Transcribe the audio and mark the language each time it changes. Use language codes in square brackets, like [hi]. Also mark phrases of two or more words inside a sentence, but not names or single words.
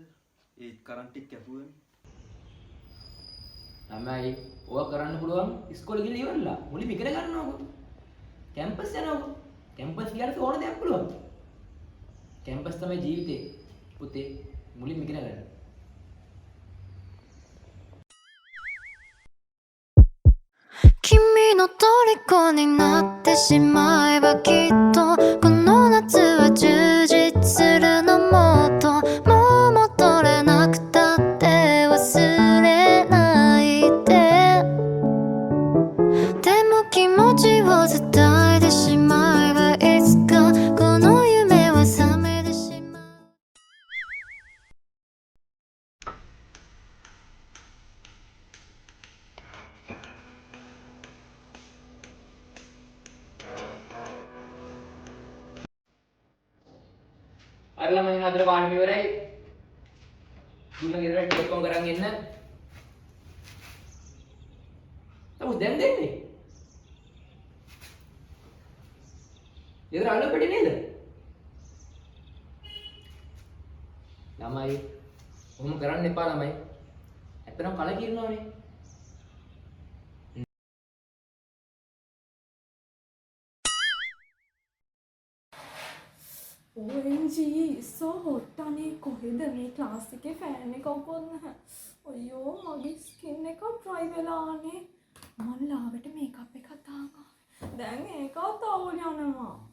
[si] ඒ කරන්ට් එක කැපුවනේ. ළමයි ඕවා කරන්න පුළුවන් ඉස්කෝලේ ගිහලා ඉවරලා. මුලින්ම ඉගෙන ගන්නවකො. කැම්පස් යනවකො. කැම්පස් ගියාට ඕන දෙයක් පුළුවන්. කැම්පස් තමයි ජීවිතේ. පුතේ මුලින්ම ඉගෙන ගන්න. [ja] 君の虜になってしまえばきっとこの夏は充実するのもっともう戻れなくたって忘れないででも気持ちを伝えてしまえばいつかこの夢は覚めてしまう [si] අර ළමයි හතර පාඩම ඉවරයි. දුන්න ගෙදරට ඔක්කොම කරන් එන්න. තමුස් දැන් දෙන්නේ. ගෙදර අල්ල පිටි නේද? ළමයි ඔහොම කරන්න එපා ළමයි. ඇත්තටම කලකිරනවානේ. [en] OMG so hot [si] අනේ කොහෙද මේ ක්ලාස් එකේ ෆෑන් එක ඔක්කොම නැහැ. අයියෝ මගේ ස්කින් එක ඩ්‍රයි වෙලානේ. මම ලාවට මේකප් එකක් දාගා. දැන් ඒකත් අවුල් යනවා.